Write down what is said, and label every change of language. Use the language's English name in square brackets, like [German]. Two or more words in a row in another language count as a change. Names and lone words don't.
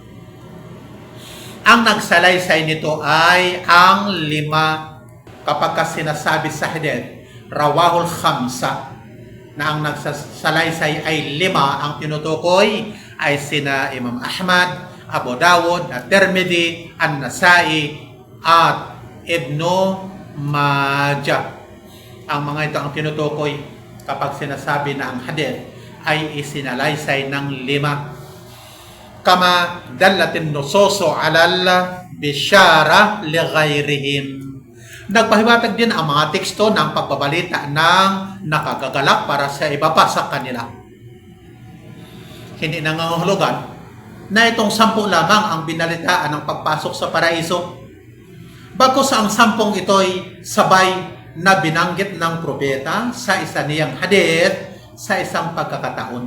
[Filipino] Ang nagsalaysay nito ay ang 5 kapag sinasabi sa hadith, [Arabic] رواه الخمسة, [Filipino] na ang nagsalaysay ay 5, ang tinutukoy ay sina Imam Ahmad, Abu Dawud, At-Tirmidhi, An-Nasai, at Ibnu Majah. Ang mga ito ang tinutukoy kapag sinasabi na ang hadith ay isinalaysay ng 5. [Arabic] كما دلت النصوص على البشارة لغيرهم. [Filipino] Nagpahiwatig din ang mga teksto ng pagbabalita ng nakagagalak para sa iba pa sa kanila. Hindi nangangahulugan na itong 10 lamang ang binalitaan ng pagpasok sa paraiso. Bagkus ang 10 ito'y sabay na binanggit ng propeta sa isa niyang hadith sa isang pagkakataon.